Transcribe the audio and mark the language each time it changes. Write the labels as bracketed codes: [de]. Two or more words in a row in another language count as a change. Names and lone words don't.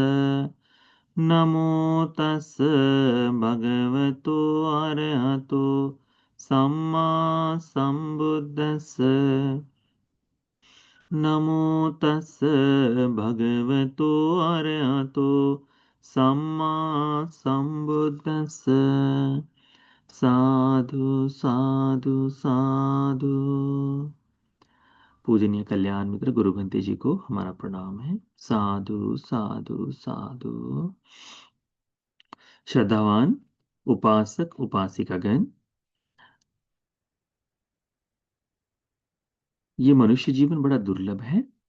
[pi] नमो तस् भगवतो अरहतो सम्मा सम्बुद्धस्स। नमो तस् भगवतो अरहतो सम्मा सम्बुद्धस्स। साधु साधु साधु। [hi] पूजनीय कल्याण मित्र गुरु बंते जी को हमारा प्रणाम है। [pi] साधु साधु साधु। [hi] श्रद्धावान उपासक उपासिकागण, ये मनुष्य जीवन बड़ा दुर्लभ है।